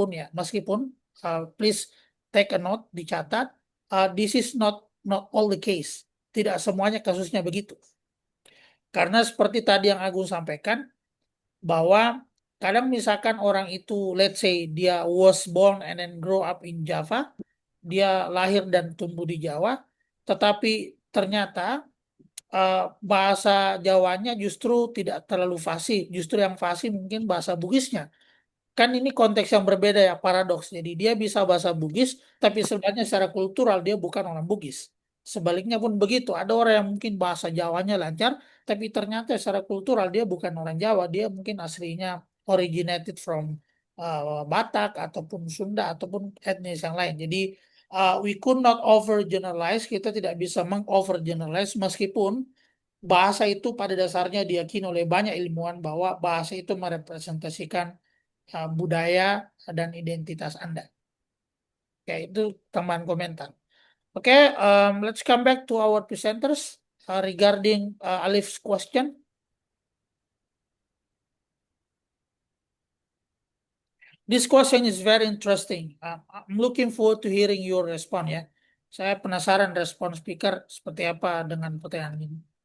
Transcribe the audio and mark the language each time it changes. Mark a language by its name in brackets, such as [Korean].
[Indonesian] Meskipun [English] please take a note, [Indonesian] dicatat, [English] this is not all the case. [Indonesian] Tidak semuanya kasusnya begitu. Karena seperti tadi yang Agung sampaikan, bahwa kadang misalkan orang itu, [English] let's say [Indonesian] dia [English] was born and then grow up in Java, [Indonesian] dia lahir dan tumbuh di Jawa, tetapi ternyata bahasa Jawanya justru tidak terlalu fasih, justru yang fasih mungkin bahasa Bugisnya. Kan ini konteks yang berbeda ya, paradoks. Jadi dia bisa bahasa Bugis, tapi sebenarnya secara kultural dia bukan orang Bugis. Sebaliknya pun begitu, ada orang yang mungkin bahasa Jawanya lancar, tapi ternyata secara kultural dia bukan orang Jawa, dia mungkin aslinya [English] originated from [Indonesian] Batak ataupun Sunda ataupun etnis yang lain. Jadi [English] we could not overgeneralize, [Indonesian] kita tidak bisa mengovergeneralize meskipun bahasa itu pada dasarnya diyakini oleh banyak ilmuwan bahwa bahasa itu merepresentasikan budaya dan identitas Anda. Oke, itu tambahan komentar. [English] Oke, let's come back to our presenters regarding Alif's question. This question is very interesting. I'm looking forward to hearing your response ya. [Indonesian] Saya penasaran respon speaker seperti apa dengan pertanyaan ini.